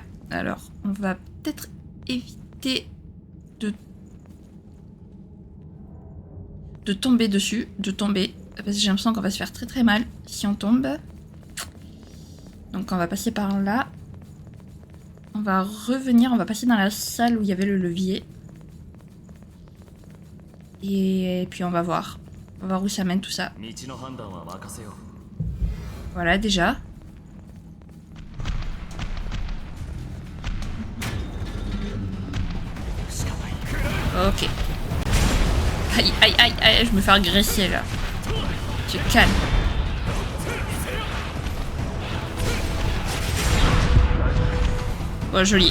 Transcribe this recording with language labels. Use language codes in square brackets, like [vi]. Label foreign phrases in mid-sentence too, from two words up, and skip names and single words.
[fr] Alors, on va peut-être éviter de tomber dessus, parce que j'ai l'impression qu'on va se faire très très mal si on tombe. Donc on va passer par là. On va revenir, on va passer dans la salle où il y avait le levier. Et puis on va voir. On va voir où ça mène tout ça. [ja] 道の判断は任せよう。 [fr] Voilà déjà. Ok. Aïe, aïe, aïe, aïe, je me fais agresser là. Tu te calmes. Oh, joli.